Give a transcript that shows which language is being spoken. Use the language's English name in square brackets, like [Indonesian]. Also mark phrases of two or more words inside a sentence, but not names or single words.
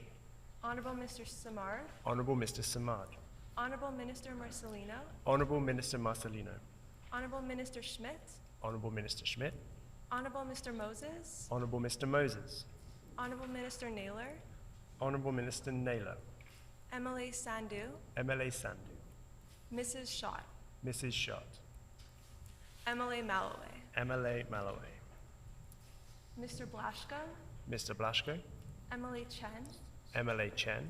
[English] Honourable Mr. Samar, Honourable Mr. Samad, Honourable Minister Marcelino, Honourable Minister Marcelino, Honourable Minister Schmidt, Honourable Minister Schmidt, Honourable Mr. Moses, Honourable Mr. Moses, Honourable Minister Naylor, Honourable Minister Naylor, MLA Sandhu, MLA Sandhu, Mrs. Schott, Mrs. Schott, MLA Malloway, MLA Malloway, Mr. Blaschko, Mr. Blaschko, MLA Chen, MLA Chen,